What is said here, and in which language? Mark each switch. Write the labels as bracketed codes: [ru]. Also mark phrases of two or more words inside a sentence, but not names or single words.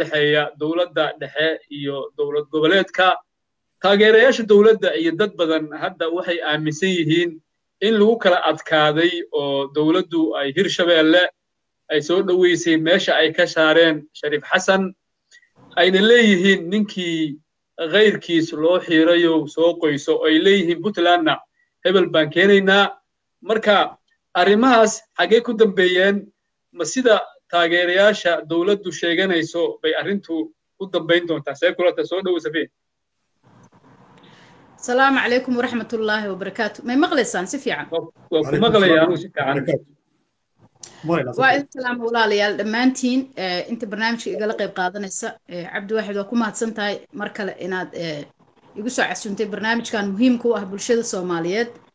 [so] dhaxeeya dawladda dhexe iyo dawlad goboleedka taageerayaasha dawladda iyo dad badan hadda waxay aaminsan yihiin in lagu kala adkaaday oo dawladdu ay Hirshabeelle ay soo dhaweysay meesha ay ka saareen Shariif Xasan ayna leeyihiin ninkii غيركيس لو حيريو سو qoyso ay leeyihiin Puntlandna hebel baan keenaynaa marka arimahaas xagee ku dambeeyeen ma sida taageerayaasha dawladdu sheeganayso bay arintu u dambeyn doontaa see kulata soo dhaw Safiya [ar] السلام عليكم ورحمة الله وبركاته [so] may maqlaysaan si fiican waa ku maqlayaan si fiican والسلام walaalayaal dhamaantiin inta barnaamijka igala qayb qaadanaysa Cabdiwaahid waa ku mahadsantahay mar kale inaad igu soo casuuntay barnaamijkan muhiimka u ah bulshada Soomaaliyeed